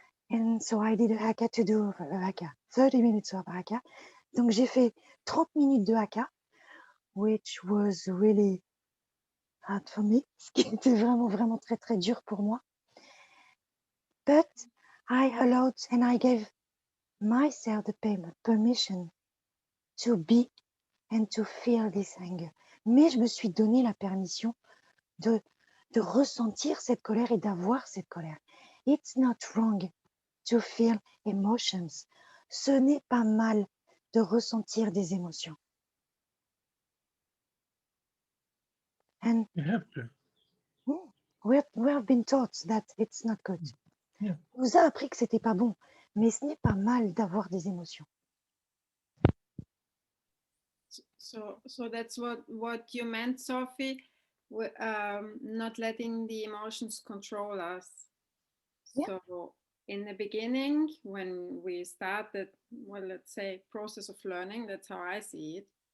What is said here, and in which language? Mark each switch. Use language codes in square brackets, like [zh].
[en] And so I did a haka to do a haka. 30 minutes of haka. [fr] Donc j'ai fait 30 minutes de haka, [en] which was really hard for me, [fr] ce qui était vraiment très dur pour moi. [en] But I allowed and I gave myself the permission to be and to feel this anger. [fr] Mais je me suis donné la permission de ressentir cette colère et d'avoir cette colère. [en] It's not wrong to feel emotions. [fr] Ce n'est pas mal de ressentir des émotions. [en] And You have to. we have been taught that it's not good. Yeah. [fr] On nous a appris que c'était pas bon, mais ce n'est pas mal d'avoir des émotions. [en] So that's what you meant, Sophie, not letting the emotions control us. Yeah. So in the beginning, when we started, well, let's say process of learning, that's how I see it.